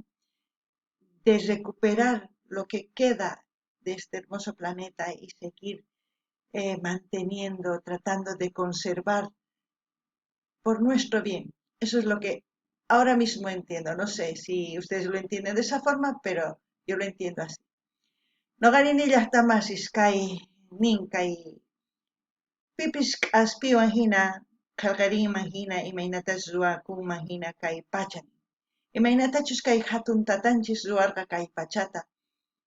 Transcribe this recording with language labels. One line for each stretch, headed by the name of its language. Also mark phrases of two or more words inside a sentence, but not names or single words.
Spanish: De recuperar lo que queda de este hermoso planeta y seguir manteniendo, tratando de conservar por nuestro bien. Eso es lo que ahora mismo entiendo. No sé si ustedes lo entienden de esa forma, pero yo lo entiendo así.
Quechua: Noqarini llaqtamasis kay nin kay pipis k'aspiwan hina qillqarinman hina imaynatas ruwakunman hina kay pacha. Imaynatachus kay hatun tatanchis ruwarqa kay pachata.